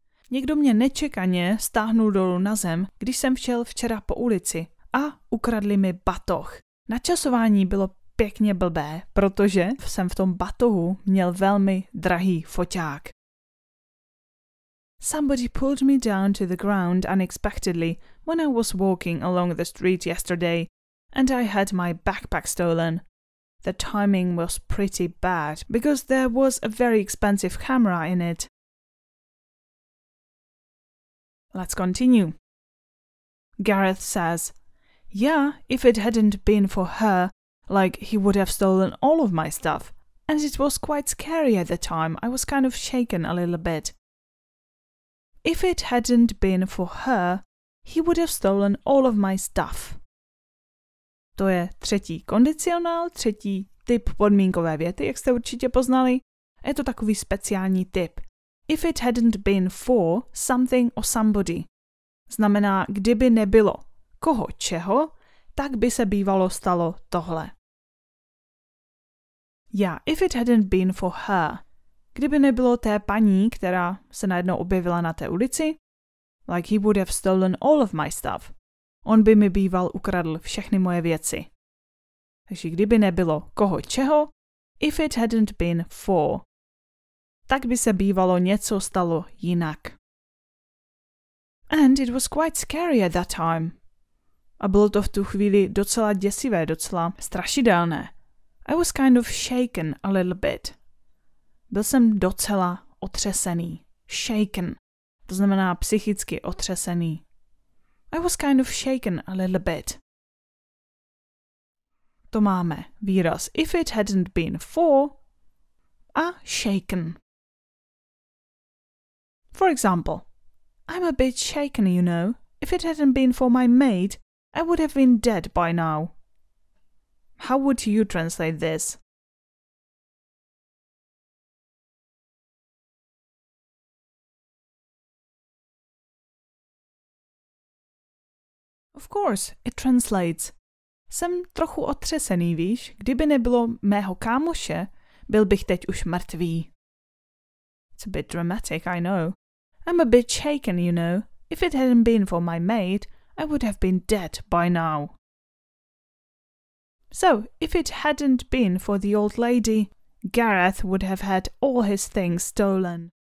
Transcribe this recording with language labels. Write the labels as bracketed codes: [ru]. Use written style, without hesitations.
[cs] Někdo mě nečekaně stáhnul dolů na zem, když jsem šel včera po ulici a ukradli mi batoh. Načasování bylo pěkně blbé, protože jsem v tom batohu měl velmi drahý foťák. [en] Somebody pulled me down to the ground unexpectedly when I was walking along the street yesterday, and I had my backpack stolen. The timing was pretty bad because there was a very expensive camera in it. Let's continue. Gareth says, yeah, if it hadn't been for her, like he would have stolen all of my stuff. And it was quite scary at the time. I was kind of shaken a little bit. If it hadn't been for her, he would have stolen all of my stuff. [cs] To je třetí kondicionál, třetí typ podmínkové věty, jak jste určitě poznali. Je to takový speciální typ. [en] If it hadn't been for something or somebody. [cs] Znamená, kdyby nebylo koho čeho, tak by se bývalo stalo tohle. [en] Yeah, if it hadn't been for her. [cs] Kdyby nebylo té paní, která se najednou objevila na té ulici, [en] like he would have stolen all of my stuff. [cs] On by mi býval ukradl všechny moje věci. Takže kdyby nebylo koho čeho, [en] if it hadn't been for, [cs] tak by se bývalo něco stalo jinak. [en] And it was quite scary at that time. [cs] A bylo to v tu chvíli docela děsivé, docela strašidelné. [en] I was kind of shaken a little bit. [cs] Byl jsem docela otřesený. Shaken. To znamená psychicky otřesený. [en] I was kind of shaken a little bit. [cs] To máme výraz [en] if it hadn't been for [cs] a shaken. [en] For example, I'm a bit shaken, you know. If it hadn't been for my maid, I would have been dead by now. How would you translate this? Of course, it translates. [cs] Jsem trochu otřesený, víš? Kdyby nebylo mého kámoše, byl bych teď už mrtvý. [en] It's a bit dramatic, I know. I'm a bit shaken, you know. If it hadn't been for my maid, I would have been dead by now. So, if it hadn't been for the old lady, Gareth would have had all his things stolen.